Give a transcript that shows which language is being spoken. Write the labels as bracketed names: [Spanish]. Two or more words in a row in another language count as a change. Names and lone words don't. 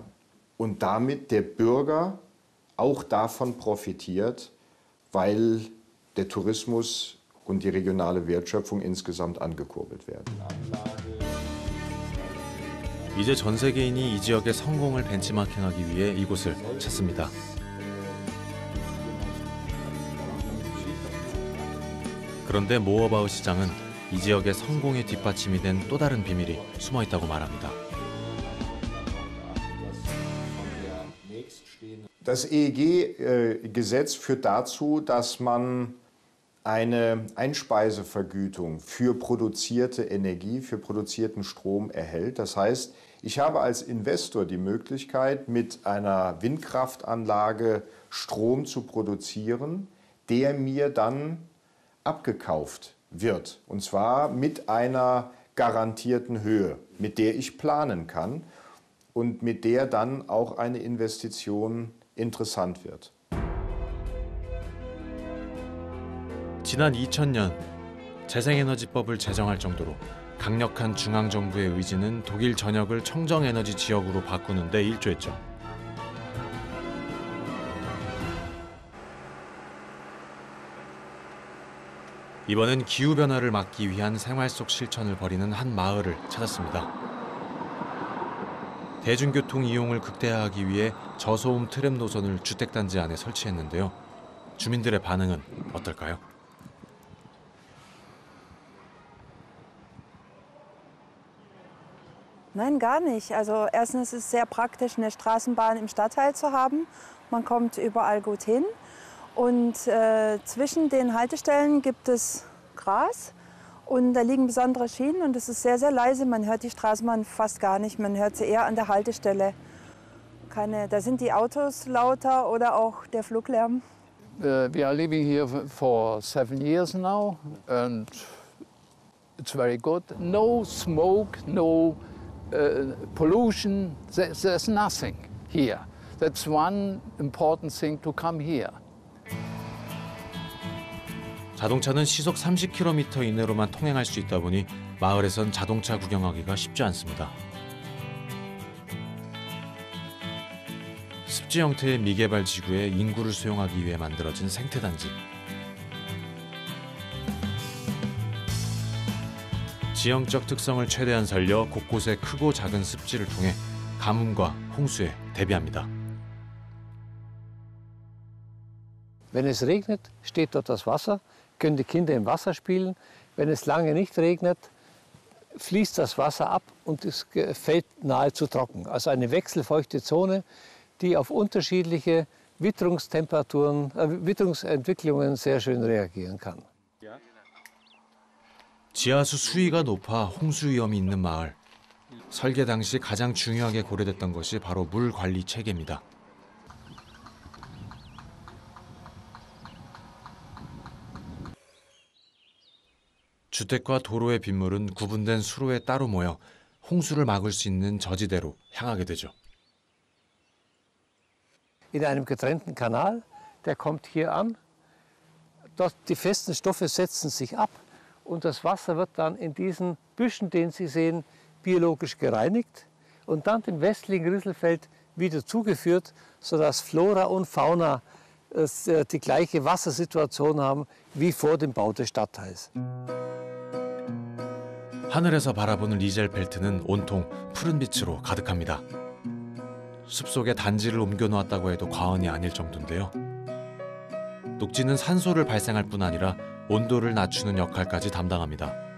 [German] Und damit der Bürger auch davon profitiert, weil der Tourismus und die regionale Wertschöpfung insgesamt angekurbelt werden. [Korean] 이제 전 세계인이 이 지역의 성공을 벤치마킹하기 위해 이곳을 찾습니다. 그런데 모어바흐 시장은 이 지역의 성공의 뒷받침이 된 또 다른 비밀이 숨어 있다고 말합니다. [German] Das EEG-Gesetz führt dazu, dass man eine Einspeisevergütung für produzierte Energie, für produzierten Strom erhält. Das heißt, ich habe als Investor die Möglichkeit, mit einer Windkraftanlage Strom zu produzieren, der mir dann abgekauft wird. Und zwar mit einer garantierten Höhe, mit der ich planen kann und mit der dann auch eine Investition interessant wird. [Korean] 지난 2000년 재생에너지법을 제정할 정도로 강력한 중앙정부의 의지는 독일 전역을 청정에너지 지역으로 바꾸는 데 일조했죠. 이번엔 기후변화를 막기 위한 생활 속 실천을 벌이는 한 마을을 찾았습니다. 대중교통 이용을 극대화하기 위해 저소음 트램 노선을 주택단지 안에 설치했는데요. 주민들의 반응은 어떨까요? [German] Nein, gar nicht. Also erstens ist es sehr praktisch, eine Straßenbahn im Stadtteil zu haben. Man kommt überall gut hin. Und zwischen den Haltestellen gibt es Gras und da liegen besondere Schienen und es ist sehr, sehr leise. Man hört die Straßenbahn fast gar nicht. Man hört sie eher an der Haltestelle. Da sind die Autos lauter oder auch der Fluglärm. [English] We are living here for 7 years now and it's very good. No smoke, no pollution, there's nothing here. That's one important thing to come here. [Korean] 자동차는 시속 30km 이내로만 통행할 수 있다 보니 마을에선 자동차 구경하기가 쉽지 않습니다. 습지 형태의 미개발 지구에 인구를 수용하기 위해 만들어진 생태단지. 지형적 특성을 최대한 살려 곳곳에 크고 작은 습지를 통해 가뭄과 홍수에 대비합니다. [German] Wenn es regnet, steht dort das Wasser, können die Kinder im Wasser spielen. Wenn es lange nicht regnet, fließt das Wasser ab und es fällt nahezu trocken. Also eine wechselfeuchte Zone, die auf unterschiedliche Witterungsentwicklungen sehr schön reagieren kann. [Korean] 지하수 수위가 높아 홍수 위험이 있는 마을. 설계 당시 가장 중요하게 고려됐던 것이 바로 물 관리 체계입니다. 주택과 도로의 빗물은 구분된 수로에 따로 모여 홍수를 막을 수 있는 저지대로 향하게 되죠. [German] In einem getrennten Kanal, der kommt hier an. Dort die festen Stoffe setzen sich ab und das Wasser wird dann in diesen Büschen, den Sie sehen, biologisch gereinigt und dann dem westlichen Rüsselfeld wieder zugeführt, sodass Flora und Fauna die gleiche Wassersituation haben wie vor dem Bau des Stadtteils. [Korean] 하늘에서 바라보는 리젤펠트는 온통 푸른 빛으로 가득합니다. 숲속에 단지를 옮겨놓았다고 해도 과언이 아닐 정도인데요. 녹지는 산소를 발생할 뿐 아니라 온도를 낮추는 역할까지 담당합니다.